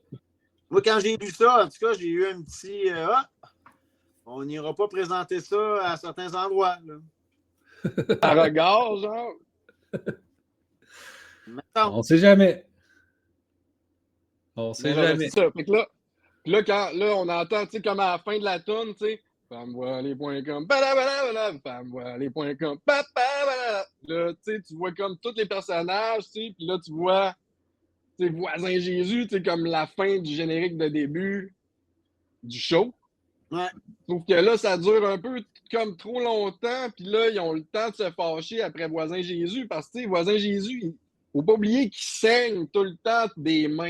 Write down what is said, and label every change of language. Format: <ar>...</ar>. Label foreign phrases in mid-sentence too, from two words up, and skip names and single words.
<fr>Moi, quand j'ai lu ça, en tout cas, j'ai eu un petit on n'ira pas présenter ça à certains endroits. Là. À regard, genre. On sait jamais. On sait Mais là, jamais. c'est ça. Fait que là, on entend, tu sais, comme à la fin de la toune, tu sais, femmevoilée.com, femmevoilée.com, là, tu sais, tu vois comme tous les personnages, tu sais, puis là, tu vois, tu sais, Voisin Jésus, tu sais, comme la fin du générique de début du show. Ouais. Sauf que là, ça dure un peu comme trop longtemps, puis là, ils ont le temps de se fâcher après Voisin Jésus, parce que, tu sais, Voisin Jésus, faut pas oublier qu'il saigne tout le temps des mains.</fr>